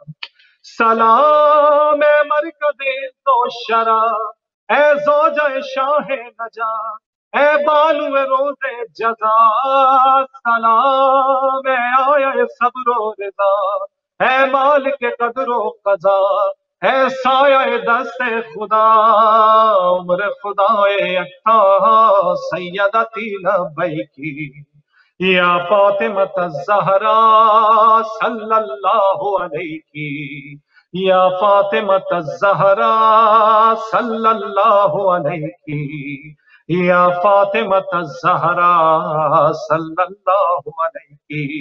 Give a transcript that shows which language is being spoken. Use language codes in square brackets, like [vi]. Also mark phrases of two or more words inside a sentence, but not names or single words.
[ur] سلام اے مرکز عز و شرف، اے زوجہ شاہ نجا، اے بانو روز جزا، سلام اے آیا صبر و رضا، اے مالک قدر و قضا، اے سایہ دست خدا، عمر خدا یکتا [ar] سیدتی لبیکی، یا فاطمۃ الزہرا صلی اللہ علیہ، یا فاطمۃ الزہرا صلی اللہ علیہ، یا فاطمۃ الزہرا صلی اللہ علیہ۔